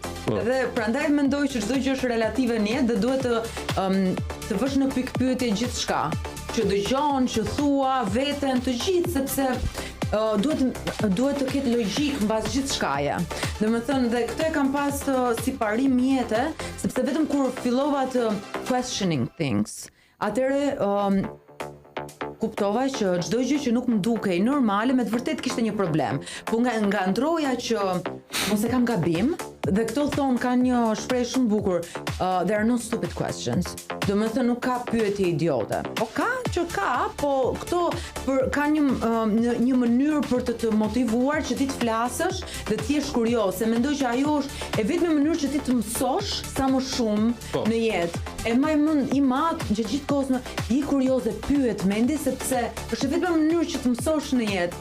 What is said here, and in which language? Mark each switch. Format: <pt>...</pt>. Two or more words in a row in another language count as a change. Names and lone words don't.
<sq>Dhe prandaj mendoj që çdo gjë është relative në jetë dhe duhet të vësh në pikë pyetje gjithçka. Që dëgjon, që thua, veten, të gjithë, sepse duhet të ketë logjik mbas gjithçkaje. Domethënë dhe këtë e kam pas si parim jete, sepse vetëm kur fillova të</sq> <en>questioning things,</en> <sq>atëre kuptova që çdo gjë që nuk më dukej normale me të vërtet kishte një problem. Po nga ndroja që mos e kam gabim, dhe këto thonë ka një shprehje shumë bukur,</sq> <en>there are no stupid questions.</en> <sq>Domethënë nuk ka pyetje idiote. Po po këto ka një mënyrë për të motivuar që ti të flasësh dhe të jesh kurioz. Se mendoj që ajo është e vetme mënyrë që ti të mësosh sa më shumë në jetë. E i madh që gjithkohës i kurioz dhe pyet mendi sepse është vetëm mënyrë që të mësosh në jetë.</sq>